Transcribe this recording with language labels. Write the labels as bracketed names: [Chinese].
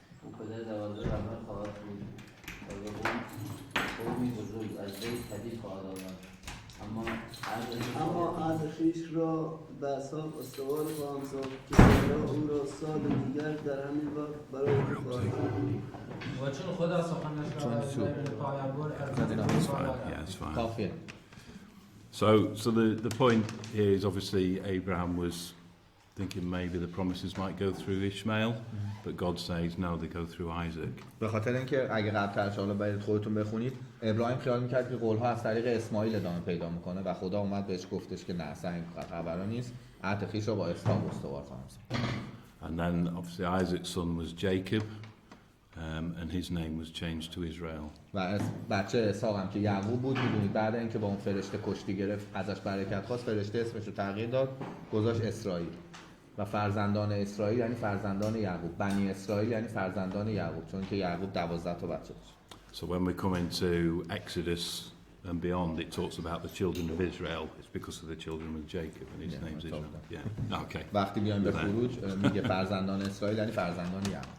[Persian] او پدر 12 نفر خواهد بود و به قومی بزرگ از وی پدید خواهد آمد. اما عهد خویش را به اسحاق استوار خواهم ساخت که سارا او را سال دیگر در همین وقت برای او خواهد کرد. و چون خدا سخنش را به پایان [English] That's fine. Yeah, it's fine. [Persian] کافیه. [English] So the point here is obviously Abraham was thinking maybe the promises might go through Ishmael, but God says no, they go through Isaac. [Persian] به خاطر اینکه اگه قبل‌ترش حالا برید خودتون بخونید، ابراهیم خیال می‌کرد که قول‌ها از طریق اسماعیل ادامه پیدا می‌کنه و خدا اومد بهش گفتش که نه، اصلا این خبرا نیست. عهد خویش را با اسحاق استوار خواهم ساخت. [English] And then obviously Isaac's son was Jacob, and his name was changed to Israel. [Persian] و بچه اسحاق هم که یعقوب بود، می‌دونید بعد اینکه با اون فرشته کشتی گرفت، ازش برکت خواست، فرشته اسمش رو تغییر داد، گذاشت اسرائیل. و فرزندان اسرائیل یعنی فرزندان یعقوب، بنی اسرائیل یعنی فرزندان یعقوب، چون که یعقوب 12 تا بچه داشت. [English] So when we come into Exodus and beyond, it talks about the children of Israel. It's because of the children of Jacob, and his name's Israel. Yeah. Okay. [Persian] وقتی بیایم به خروج میگه فرزندان اسرائیل یعنی فرزندان یعقوب.